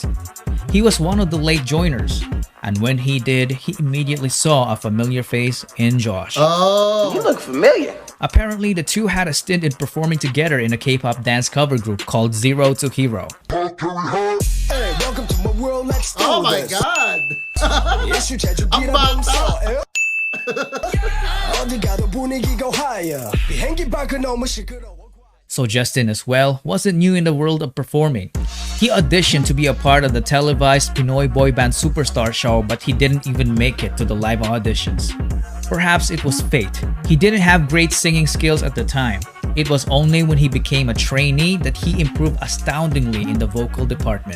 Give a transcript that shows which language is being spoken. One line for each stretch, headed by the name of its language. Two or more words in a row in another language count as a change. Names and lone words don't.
English: He was one of the late joiners, and when he did, he immediately saw a familiar face in Josh. Oh! You look familiar. Apparently, the two had a stint in performing together in a K-pop dance cover group called Zero to Hero. Hey, welcome to my world, let's do Oh my this. god!
Filipino: Ang bata!
Korean: 어디 가도 분위기가 higher. 비행기 밖은 너무 시끄러워.
English: So Justin as well wasn't new in the world of performing. He auditioned to be a part of the televised Pinoy boy band Superstar show, but he didn't even make it to the live auditions. Perhaps it was fate. He didn't have great singing skills at the time. It was only when he became a trainee that he improved astoundingly in the vocal department.